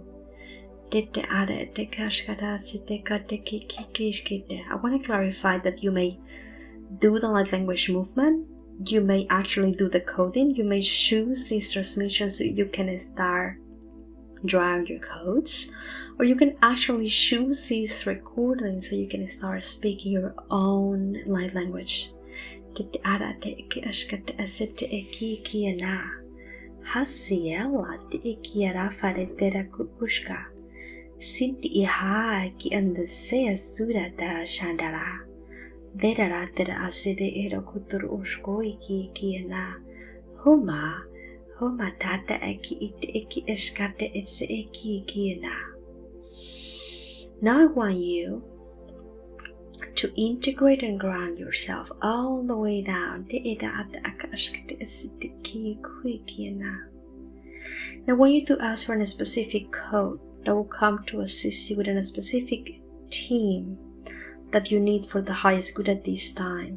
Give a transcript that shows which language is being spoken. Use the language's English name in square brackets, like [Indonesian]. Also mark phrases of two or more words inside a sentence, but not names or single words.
[English] I want to clarify that you may do the light language movement, you may actually do the coding, you may choose these transmissions so you can start drawing your codes, or you can actually choose these recordings so you can start speaking your own light language. Sinti iha ki andasea sura da shandara. Vedara tera aside ero kutur ushko iki na. Homa tata iki eskate etse iki na. Now I want you to integrate and ground yourself all the way down. Now I want you to ask for a specific code that will come to assist you within a specific team that you need for the highest good at this time.